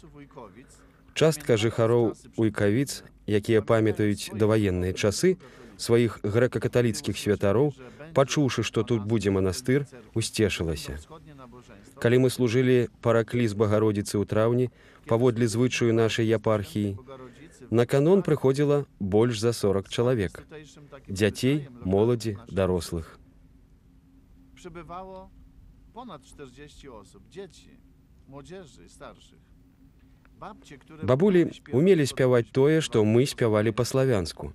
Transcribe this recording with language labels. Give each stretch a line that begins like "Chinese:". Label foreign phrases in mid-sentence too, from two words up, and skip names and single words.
Belarusian: Частка жыхароў Уйкавіц, якія памятаюць даваенныя часы, сваіх грэка-каталіцкіх святароў, пачуўшы, што тут будзе манастыр, усцешылася. Калі мы служылі паракліс Багародзіцы ў траўні, паводле звычаю нашай епархіі, на канон прыходзіла больш за 40 чалавек. Дзяцей, моладзі, дарослых.
Polish: Przybywało ponad 40 osób, dzieci, młodzieży i starszych.
Belarusian: Бабулі умелі спяваць тое, што мы спявалі па-славянску.